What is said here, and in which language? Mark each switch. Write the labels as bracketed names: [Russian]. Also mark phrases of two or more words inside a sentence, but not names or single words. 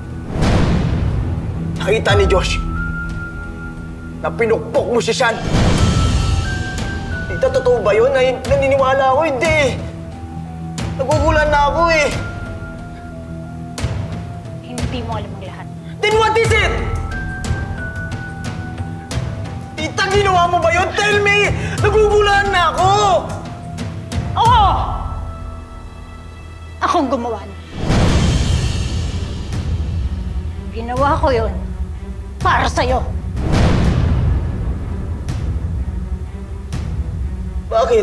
[Filipino] Nakita ni Josh na pinukpok mo si Sean. Tita, totoo ba yun? Naniniwala ako, hindi. Nagugulan na ako eh. Hindi mo alam ang lahat. [English] Then what is it? [Filipino] Tita, ginawa mo ba yun? [English] Tell me! [Filipino] Nagugulan na ako! Oo! Akong gumawa nun. Ginawa ko yun para sa'yo. Bakit?